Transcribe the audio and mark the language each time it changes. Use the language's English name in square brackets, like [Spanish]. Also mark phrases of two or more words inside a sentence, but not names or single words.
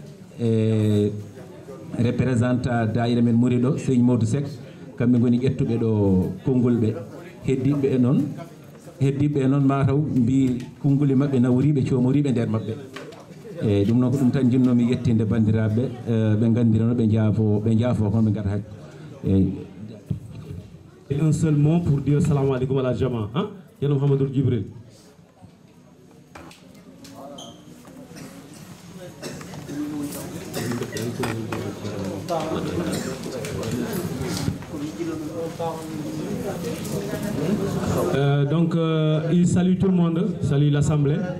[Fula] représentant daïra men muri ɗo seygne Modou Seck kamɓe goni ƴettuɓe ɗo konngol ɓe heddiɓe noon mataw mbi konnguli mabɓe nawriɓe comoriɓe nder mabɓe eyyi ɗum noon ko ɗum tan jinnomi yettinde bandiraɓe ɓe gandirano ɓe jaafo kon ɓe gata haaj eyyi [French] un seul mot pour dire [Arabic] السلام عليكم [French] à la jama hein Yalla Mouhamadou Djibril donc il salue tout le monde, salue l'Assemblée.